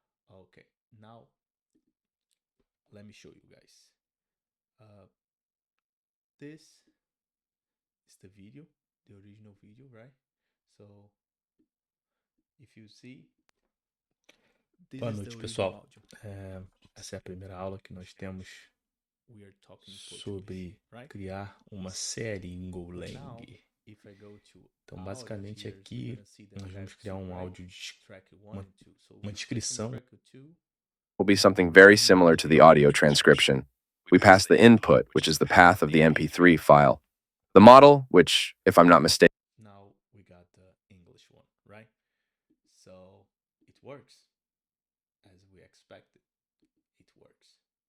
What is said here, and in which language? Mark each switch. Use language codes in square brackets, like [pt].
[en] Okay, now let me show you guys. This is the video, the original video, right? So if you see, [pt] boa noite, pessoal. Essa é a primeira aula que nós temos sobre criar uma série em Golang. Então, basicamente, aqui nós vamos criar um áudio, uma descrição. [en] Will be something very similar to the audio transcription. We pass the input, which is the path of the MP3 file. The model, which, if I'm not mistaken, now we got the English one, right? So it works as we expected. It works.